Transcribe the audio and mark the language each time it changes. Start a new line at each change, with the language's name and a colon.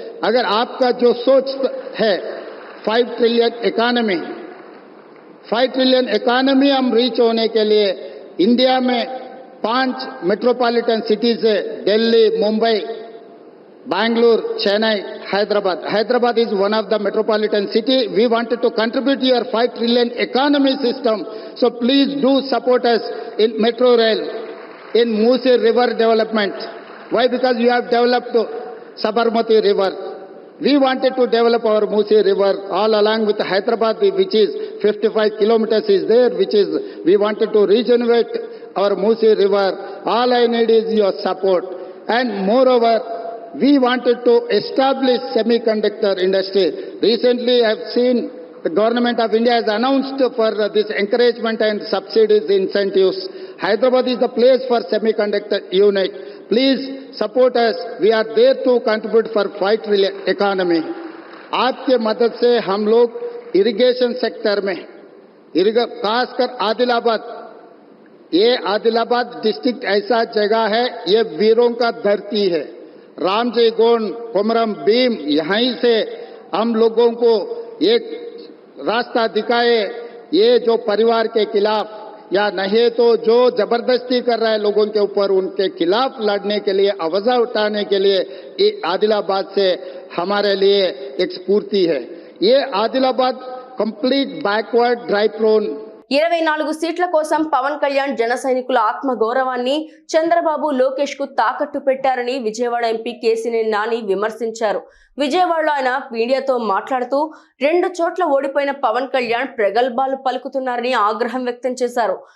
Hindi: अगर आपका जो सोच है 5 ट्रिलियन इकोनॉमी हम रीच होने के लिए इंडिया में 5 मेट्रोपॉलिटन सिटीज है, Delhi, Mumbai, Bangalore, Chennai,
English: Hyderabad is one of the metropolitan city. We wanted to contribute to your 5 trillion economy system. So please do support us in metro rail, in Musi river development. Why? Because you have developed Sabarmati river. We wanted to develop our Musi river all along with Hyderabad, which is 55 kilometers is there, which is, we wanted to regenerate our Musi river. All I need is your support. And moreover, we wanted to establish semiconductor industry. Recently, I have seen the government of India has announced for this encouragement and subsidies, incentives. Hyderabad is the place for semiconductor unit. Please support us. We are there to contribute for 5 trillion economy.
Hindi: आपके मदद से हम लोग irrigation sector में, खासकर आदिलाबाद, ये Adilabad district ऐसा जगह है, ये वीरों का धरती है. रामजी गोंड, कोमरम भीम, यहीं से हम लोगों को एक रास्ता दिखाए. ये जो परिवार के खिलाफ या नहीं तो जो जबरदस्ती कर रहा है लोगों के ऊपर, उनके खिलाफ लड़ने के लिए, आवाज उठाने के लिए ये आदिलाबाद से हमारे लिए एक स्फूर्ति है. ये Adilabad complete backward dry prone.
Telugu: 24 సీట్ల కోసం పవన్ కళ్యాణ్ జన సైనికుల ఆత్మ గౌరవాన్ని చంద్రబాబు లోకేష్ కు తాకట్టు పెట్టారని విజయవాడ ఎంపీ కేసినేని నాని విమర్శించారు. విజయవాడలో ఆయన మీడియాతో మాట్లాడుతూ 2 చోట్ల ఓడిపోయిన పవన్ కళ్యాణ్ ప్రగల్భాలు పలుకుతున్నారని ఆగ్రహం వ్యక్తం చేశారు.